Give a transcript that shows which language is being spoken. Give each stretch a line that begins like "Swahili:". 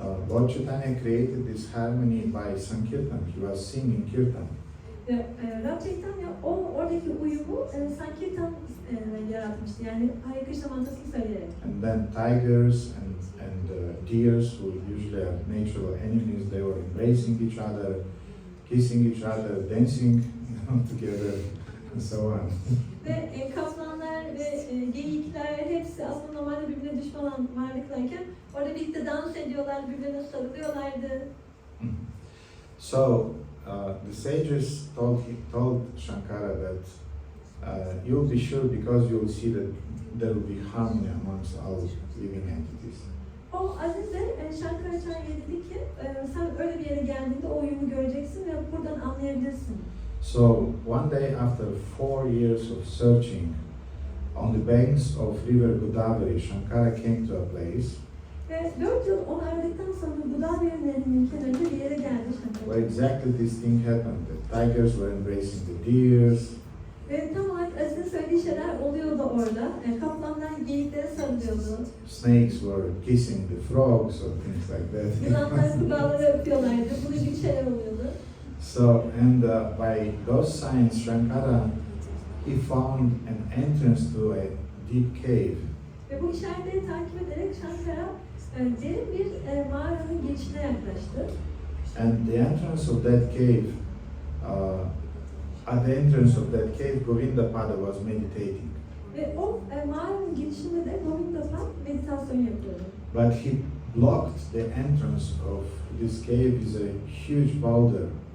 English: Lord Chaitanya created this harmony by Sankirtan. He was singing Kirtan.
Turkish: Ve Rab Chaitanya oradaki uyumu Sankirtan yaratmıştı. Yani Hare Krishna mantrasını söyleyerek.
English: And then tigers and deers, who usually are natural enemies, they were embracing each other, kissing each other, dancing together, and so on.
Turkish: Ve kaplanlar ve geyikler hepsi aslında normalde birbirine düşman olan varlıklarken orada birlikte dans ediyorlar, birbirine sarılıyorlardı.
English: So the sages told Shankara that you'll be sure because you will see that there will be harmony amongst all living entities.
Turkish: O Aziz'e Shankaracharya dedi ki sen öyle bir yere geldiğinde o uyumu göreceksin ve buradan anlayabilirsin.
English: So one day after 4 years of searching on the banks of river Godavari, Shankara came to a place
Turkish: Ve 4 yıl onu aradıktan sonra Godavari Nehri'nin kenarında bir yere geldi
English: where Shankara. exactly this thing happened. The tigers were embracing the deers,
Turkish: Ve tam olarak Aziz'in söylediği şeyler oluyordu orada. Kaplanlar geyiklere sarılıyordu.
English: snakes were kissing the frogs or things like that.
Turkish: Yılanlar kurbağaları öpüyorlardı. Bunun gibi şeyler oluyordu.
English: So, and by those signs, Shankara, he found an entrance to a deep cave.
Turkish: Ve bu işaretleri takip ederek Shankara derin bir mağaranın girişine yaklaştı.
English: And the entrance of that cave, at the entrance of that cave, Govinda Pada was meditating.
Turkish: Ve o mağaranın girişinde de Govinda Pad meditasyon yapıyordu.
English: But he blocked the entrance of this cave is a huge boulder.